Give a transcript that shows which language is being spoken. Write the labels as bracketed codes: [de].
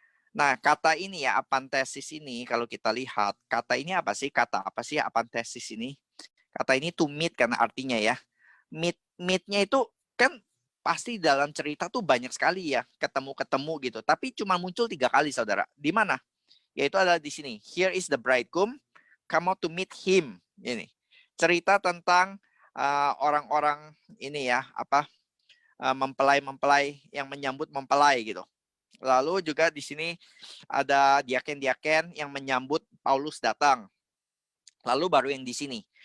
[id] Nah, kata ini ya, apantesis ini, kalau kita lihat, kata ini apa sih? Kata apa sih apantesis ini? Kata ini to meet karena artinya ya. Meet-nya itu kan pasti dalam cerita tuh banyak sekali ya, ketemu-ketemu gitu. Tapi cuma muncul 3 kali, saudara. Di mana? Yaitu adalah di sini. [en] Here is the bridegroom, come out to meet him. [id] Ini cerita tentang orang-orang ini ya, mempelai-mempelai yang menyambut mempelai gitu. Lalu juga di sini ada diaken-diaken yang menyambut Paulus datang. Lalu baru yang di sini.